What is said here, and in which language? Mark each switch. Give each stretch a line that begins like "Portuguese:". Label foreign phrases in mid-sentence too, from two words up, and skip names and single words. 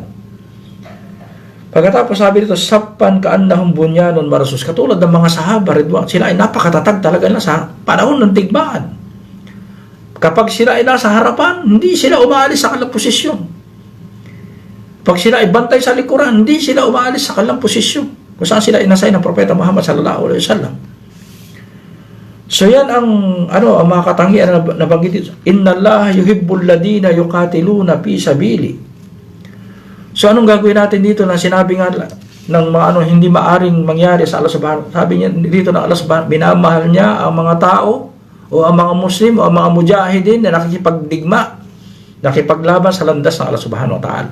Filipino: Pagkatapos sabi dito,
Arabic: صفا كأنهم بنيان مرصوص,
Filipino: katulad ng mga sahaba, Ridwan, sila ay napakatatag talaga na sa panahon ng digmaan. Kapag sila ay nasa harapan, hindi sila umaalis sa kanilang posisyon. Pag sila ay bantay sa likuran, hindi sila umaalis sa kanilang posisyon kung saan sila inasay ng Propeta Muhammad
Arabic: صلى الله عليه وسلم.
Filipino: So yan ang mga katangian na nabanggit dito.
Arabic: إن الله يحب الذين يقاتلون في سبيله.
Filipino: So anong gagawin natin dito na sinabi nga ng mga hindi maaring mangyari sa Allah Subhanahu. Sabi niya dito na Allah Subhanahu, minamahal niya ang mga tao o ang mga Muslim o ang mga mujahidin na nakikipagdigma, nakipaglaban sa landas ng Allah
Arabic: سبحانه وتعالى.